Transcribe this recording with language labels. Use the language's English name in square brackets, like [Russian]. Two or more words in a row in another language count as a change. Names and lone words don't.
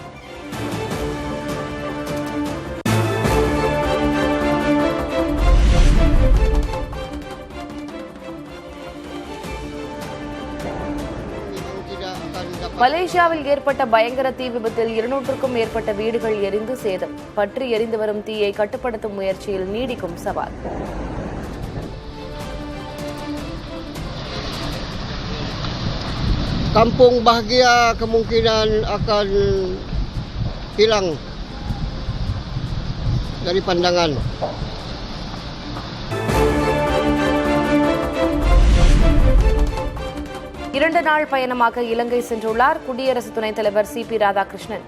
[Tamil] மலேசியாவில் ஏற்பட்ட பயங்கர தீ விபத்தில் 200க்கும் மேற்பட்ட வீடுகள் எரிந்து சேதம். பற்றி எரிந்து வரும் தீயை கட்டுப்படுத்தும் முயற்சியில் நீடிக்கும் சவால். [Malay] Kampung bahagia kemungkinan akan hilang dari pandangan. [Tamil] இரண்டு நாள் பயணமாக இலங்கை சென்றுள்ளார் குடியரசு துணைத் தலைவர் CP ராதாகிருஷ்ணன்.